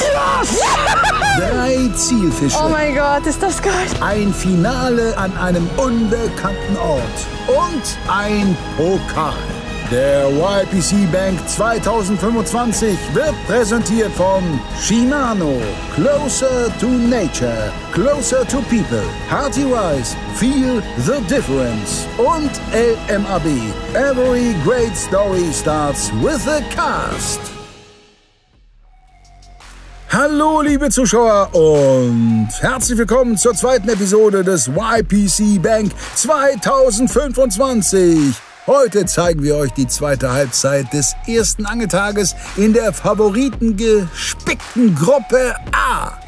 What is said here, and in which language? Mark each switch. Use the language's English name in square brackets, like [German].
[English] Yes. [German] 3 Zielfische. Oh mein Gott, ist das geil. Ein Finale an einem unbekannten Ort. Und ein Pokal. Der YPC Bank 2025 wird präsentiert von Shimano. [English] Closer to Nature, Closer to People. Hearty Rice, Feel the Difference. [German] Und [English] LMAB. Every great story starts with a cast. [German] Hallo liebe Zuschauer und herzlich willkommen zur zweiten Episode des YPC Bank 2025. Heute zeigen wir euch die zweite Halbzeit des ersten Angeltages in der favoritengespickten Gruppe A.